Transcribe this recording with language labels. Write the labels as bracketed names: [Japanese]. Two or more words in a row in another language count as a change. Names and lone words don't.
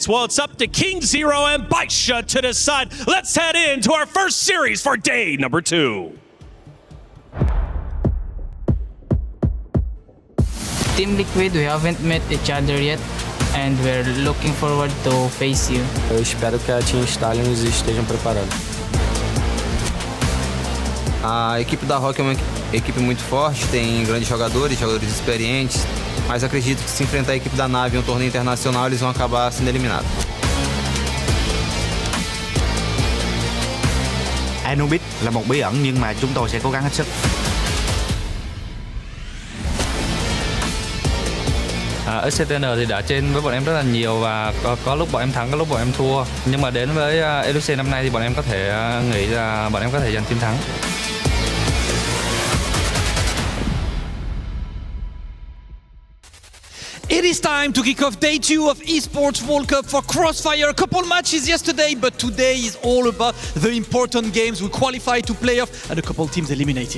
[English] Well, it's up to King Zero and Baisha to decide. Let's head into our first series for day number 2. Team Liquid, we haven't met each other yet, and we're looking forward to face you. [Portuguese] Eu espero que a Team Stallions estejam preparados. A equipe da Rock é uma equipe muito forte, tem grandes jogadores experientes, mas acredito que se enfrentar a equipe da Nave em um torneio internacional, eles vão acabar sendo eliminados. [Vietnamese] Anubis là một bí ẩn nhưng mà chúng tôi sẽ cố gắng hết sức. SCTN thì đã trên với bọn em rất là nhiều và có lúc bọn em thắng, có lúc bọn em thua. Nhưng mà đến với EWC năm nay thì bọn em có thể nghĩ là bọn em có thể giành chiến thắng. [English] It is time to kick off day 2 of Esports World Cup for CROSSFIRE. A couple matches yesterday, but today is all about the important games. We qualify to playoff and a couple teams eliminated.